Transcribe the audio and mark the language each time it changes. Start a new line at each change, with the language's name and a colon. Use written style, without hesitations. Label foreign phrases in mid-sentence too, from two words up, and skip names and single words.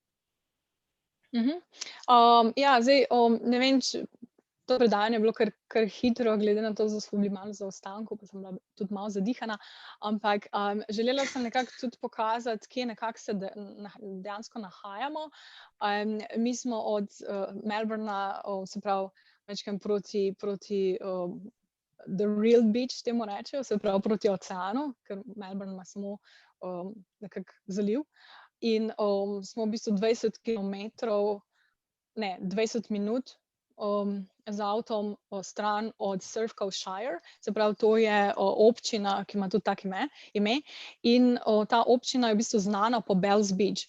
Slovenian: Ja, zdaj, ne vem, če to predavanje je bilo kar hitro, glede na to, da smo bili malo v zaostanku, pa sem bila tudi malo zadihana, ampak želela sem nekako tudi pokazati, kje nekako se dejansko nahajamo. Mi smo od Melbourna, se pravi, večkrat proti
English: the real beach,
Slovenian: temu rečejo, se pravi proti oceanu, ker Melbourne ima samo nekako zaliv. In smo v bistvu 20 minut z avtom stran od Surf Coast Shire, se pravi, to je občina, ki ima tudi tako ime, in ta občina je v bistvu znana po Bells Beach.